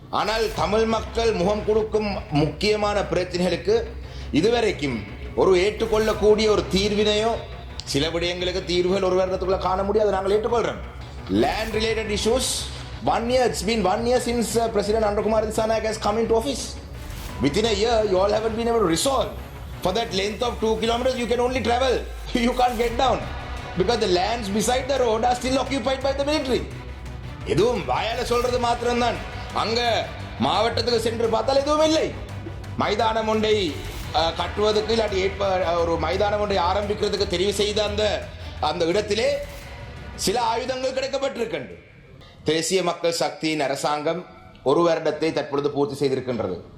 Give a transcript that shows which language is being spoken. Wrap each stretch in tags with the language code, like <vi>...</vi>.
<ta>ஆனால் தமிழ் மக்கள் முகம் கொடுக்கும் முக்கியமான பிரச்சனைகளுக்கு இதுவரைக்கும் ஒரு ஏற்றுக்கொள்ளக்கூடிய ஒரு தீர்வினையோ சில விடயங்களுக்கு தீர்வுகள் ஒரு வருடத்துக்குள்ள காண முடியாது. நாங்கள் ஏற்றுக்கொள்றோம்.</ta> <en>Land related issues 1 year, it's been 1 year since President Andrakumar Dissanayake has come into office. Within a year, you all haven't been able to resolve. For that length of 2 kilometers, you can only travel. You can't get down. Because the lands beside the road are still occupied by the military.</en> <ta>எதுவும் வாயால சொல்றது மாத்திரம்தான். அங்க மாவட்டத்துக்கு சென்று பார்த்தால் எதுவும் இல்லை. மைதானம் ஒன்றை கட்டுவதற்கு இல்லாட்டி ஒரு மைதானம் ஒன்றை ஆரம்பிக்கிறதுக்கு தெரிவு செய்த அந்த இடத்திலே சில ஆயுதங்கள் கிடைக்கப்பட்டிருக்கின்றது. தேசிய மக்கள் சக்தியின் அரசாங்கம் ஒரு வருடத்தை தற்பொழுது பூர்த்தி செய்திருக்கின்றது.</ta>